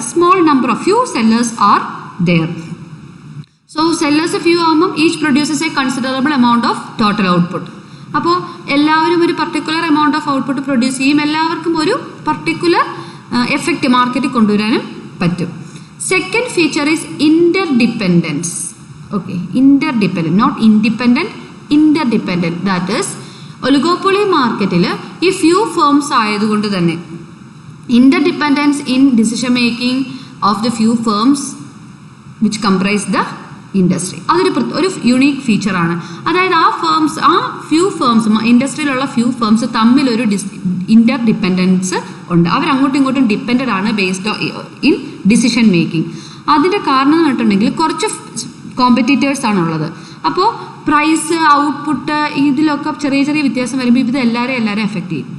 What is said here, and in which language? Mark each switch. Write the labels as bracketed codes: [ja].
[en] Small number of few sellers are there. So sellers few ആകുമ്പം each produces a considerable amount of total output. [ml] അപ്പോൾ എല്ലാവരും ഒരു particular amount of output produce ചെയ്യും. എല്ലാവർക്കും ഒരു particular effect മാർക്കറ്റിൽ കൊണ്ടുവരാനും പറ്റും. [en] Second feature is interdependence. Okay, interdependent, not independent, interdependent. [ml] That is, oligopoly മാർക്കറ്റിൽ ഈ ഫ്യൂ ഫേംസ് ആയതുകൊണ്ട് തന്നെ [en] interdependence in decision making of the few firms which comprise the [ml] industry, അതൊരു യുണീക്ക് ഫീച്ചറാണ്. അതായത് ആ ഫ്യൂ ഫേംസ്, ഇൻഡസ്ട്രിയിലുള്ള ഫ്യൂ ഫേംസ് തമ്മിലൊരു ഇൻ്റർ ഡിപ്പെൻഡൻസ് ഉണ്ട്. അവർ അങ്ങോട്ടും ഇങ്ങോട്ടും ഡിപ്പെൻഡഡ് ആണ് ബേസ്ഡ് ഇൻ ഡിസിഷൻ മേക്കിംഗ്. അതിൻ്റെ കാരണം എന്ന് പറഞ്ഞിട്ടുണ്ടെങ്കിൽ കുറച്ച് കോമ്പറ്റീറ്റേഴ്സ് ആണുള്ളത്. അപ്പോൾ പ്രൈസ്, ഔട്ട്പുട്ട് ഇതിലൊക്കെ ചെറിയ ചെറിയ വ്യത്യാസം വരുമ്പോൾ ഇത് എല്ലാവരെയും എഫക്റ്റ് ചെയ്യും.